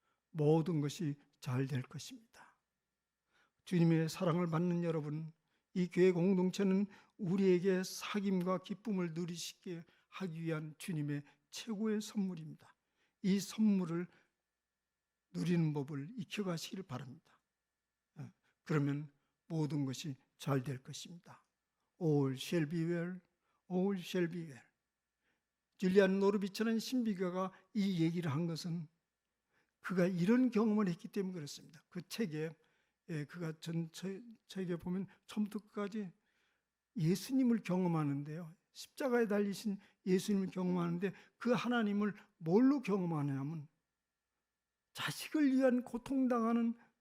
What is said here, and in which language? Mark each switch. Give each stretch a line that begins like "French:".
Korean: 모든 것이 잘 될 것입니다. 주님의 사랑을 받는 여러분, 이 교회 공동체는 우리에게 사귐과 기쁨을 누리시게 하기 위한 주님의 최고의 선물입니다. 이 선물을 누리는 법을 익혀가시기를 바랍니다. 그러면 모든 것이 잘 될 것입니다.
English: All shall be well, all shall be well.
Korean: 줄리안 노르비처는 신비가가 이 얘기를 한 것은 그가 이런 경험을 했기 때문에 그렇습니다. 그 책에 그가 책에 보면 처음부터 끝까지 예수님을 경험하는데요. 십자가에 달리신 예수님을 경험하는데 그 하나님을 뭘로 경험하냐면 자식을 위한 고통당하는